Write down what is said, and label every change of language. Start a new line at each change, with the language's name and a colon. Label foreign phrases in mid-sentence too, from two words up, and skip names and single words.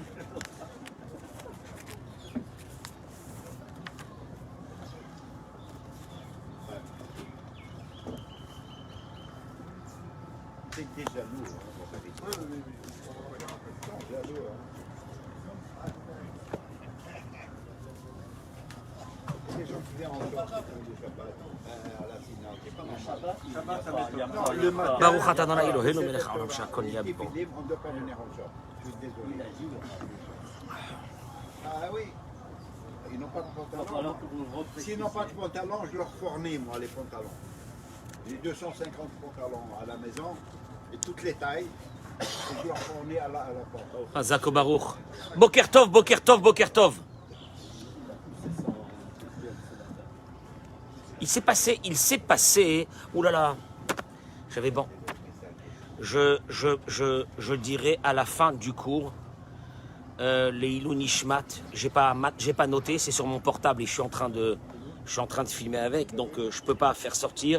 French: C'est déjà lourd. Jaloux, les gens qui viennent en short le Shabbat, à la Sina, c'est pas normal. Le matin,
Hebrew: ברוך אתה אדוני אלוהינו מלך העולם שהכל נהיה
French: les
Hebrew: בו.
French: films, on ne doit pas venir en short. Je suis désolé. Ah oui, ils n'ont pas de pantalon. S'ils n'ont pas de pantalon, je leur fournis, moi, les pantalons. J'ai 250 pantalons à la maison, et toutes les tailles, et je leur fournis à la porte.
Hebrew: חזק וברוך. בוקר טוב, בוקר טוב, בוקר טוב.
French: Il s'est passé, oulala, j'avais bon. Je dirais à la fin du cours, les Ilou Nishmat, j'ai pas noté, c'est sur mon portable et je suis en train de filmer avec, donc je peux pas faire sortir.